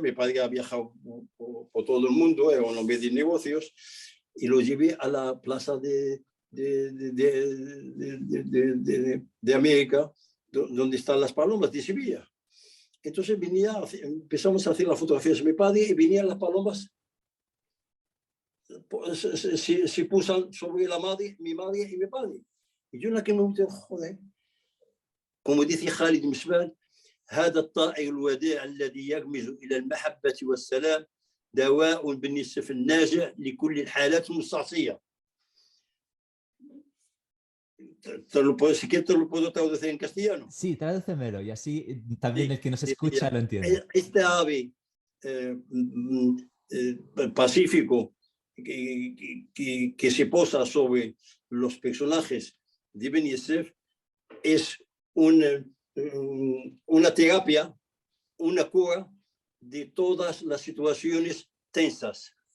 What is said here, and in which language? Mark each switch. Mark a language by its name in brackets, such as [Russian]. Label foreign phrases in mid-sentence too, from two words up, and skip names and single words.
[Spanish] Mi padre ha viajado por todo el mundo, era un hombre de negocios, y lo llevé a la plaza de América, donde están las palomas de Sevilla. Entonces empezamos a hacer las fotografías de mi padre y venían las palomas se pusan sobre mi madre y mi padre. Y yo en aquel momento, joder, como dice Khalid Misbal, [Arabic] هذا الطائر الوديع الذي يغمز إلى المحبة والسلام دواء بالنسبة الناجع لكل الحالات المستعصية. [Spanish] Si quieres te lo puedo traducir en castellano. Sí, tradúcemelo y así también el que nos escucha lo entiende. Este ave pacífico que se posa sobre los personajes de Ben Yosef es una terapia, una cura de todas las situaciones tensas.